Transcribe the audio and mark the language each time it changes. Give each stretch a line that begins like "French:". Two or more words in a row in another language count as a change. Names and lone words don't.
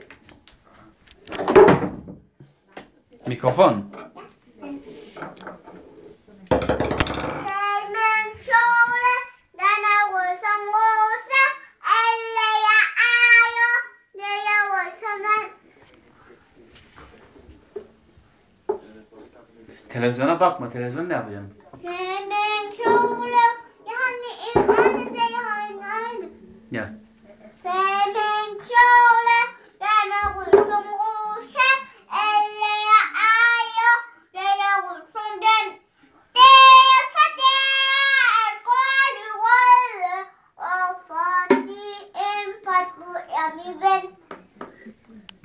Danish: Mikrofon. Se min kjole, den er rød som rose. Alle jeg ejer, det er rød som vand.
Turkish: Televizyona bakma. Televizyon ne yapacaksın?
Danish: Se min kjole, jeg har en øjne, se jeg har en øjne. Ja. Se min kjole, den er rød som rose. Alle jeg ejer, det er rød som den. Det er fordi jeg elsker alle røde, og fordi en postbud er min ven.